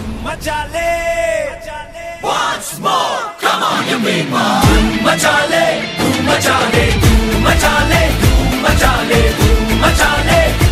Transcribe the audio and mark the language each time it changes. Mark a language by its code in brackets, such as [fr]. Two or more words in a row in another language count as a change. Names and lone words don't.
[hi] मचा ले [en] Once more, come on you people, [hi] धूम मचा ले, धूम मचा ले, धूम मचा ले, धूम मचा ले, धूम मचा ले.